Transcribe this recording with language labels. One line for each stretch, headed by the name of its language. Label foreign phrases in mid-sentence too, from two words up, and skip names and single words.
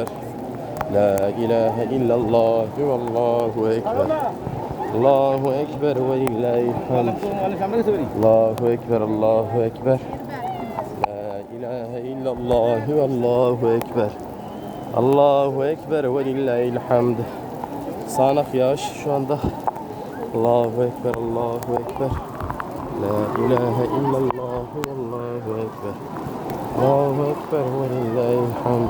Arabic: لا إله إلا الله والله أكبر. الله أكبر ولله الحمد. الله أكبر الله أكبر. لا إله إلا الله والله أكبر. الله أكبر ولله الحمد.
Turkish: Sağanak yağış şu anda.
Arabic: الله أكبر، الله أكبر. لا إله إلا الله، الله أكبر. الله أكبر ولله الحمد.